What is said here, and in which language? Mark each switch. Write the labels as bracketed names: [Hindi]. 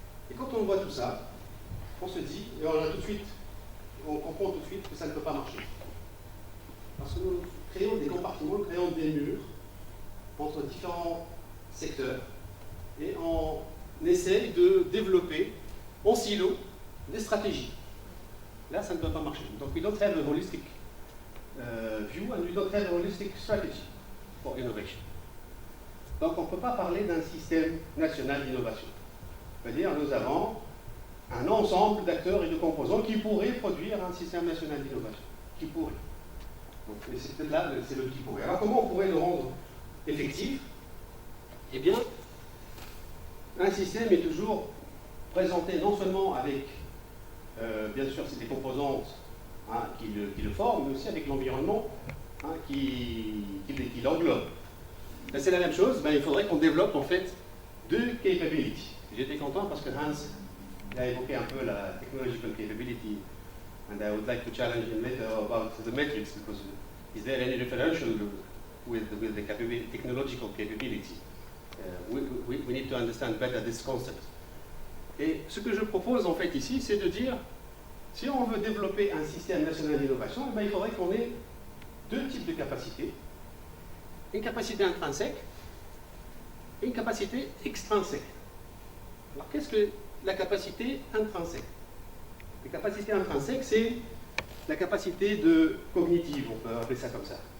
[French] Et quand on voit tout ça, on se dit, et on comprend tout de suite que ça ne peut pas marcher. Parce que nous créons des compartiments, nous créons des murs entre différents secteurs, et on essaye de développer en silo des stratégies. Là, ça ne peut pas marcher. [English] Donc, we don't have a holistic view and we don't have a holistic strategy for innovation. [French] Donc, on ne peut pas parler d'un système national d'innovation. C'est-à-dire, nous avons un ensemble d'acteurs et de composants qui pourraient produire un système national d'innovation. Qui pourrait. Donc, c'est peut-être là, c'est le qui pourrait. Alors, comment on pourrait le rendre effectif? Eh bien, un système est toujours présenté non seulement avec bien sûr, c'est des composantes qui le forment, mais aussi avec l'environnement qui l'englobe. C'est la même chose, il faudrait qu'on développe en fait 2 capabilities. J'étais content parce que Hans a évoqué un peu la [English] technological capability, and I would like to challenge him later about the metrics, because is there any differential with the technological capability? We need to understand better this concept. [French] Et ce que je propose en fait ici, c'est de dire, si on veut développer un système national d'innovation, il faudrait qu'on ait 2 types de capacités. Une capacité intrinsèque et une capacité extrinsèque. Alors qu'est-ce que la capacité intrinsèque? La capacité intrinsèque, c'est la capacité cognitive, on peut appeler ça comme ça.